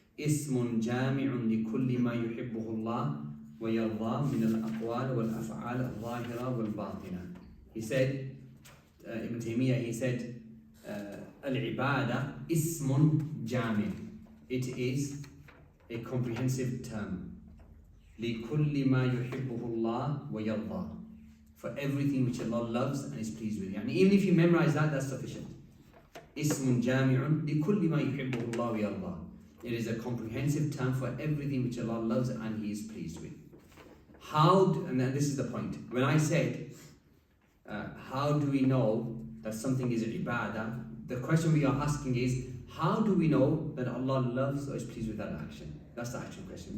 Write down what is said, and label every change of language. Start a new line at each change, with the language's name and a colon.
Arabic: اسم جامع لكل ما يحبه الله ويرضاه من الأقوال والأفعال الظاهرة والباطنة.
English: He said, Ibn Taymiyyah, he said,
Arabic: العبادة اسم جامع.
English: It is a comprehensive term.
Arabic: لِكُلِّ مَا يُحِبُّهُ اللَّهُ وَيَرْضَى.
English: For everything which Allah loves and is pleased with. Yani even if you memorize that, that's sufficient.
Arabic: اسم جامع لكل ما يحبه الله ويرضى.
English: It is a comprehensive term for everything which Allah loves and He is pleased with. And then this is the point. When I said, how do we know that something is ibadah? The question we are asking is, how do we know that Allah loves or is pleased with that action? That's the actual question.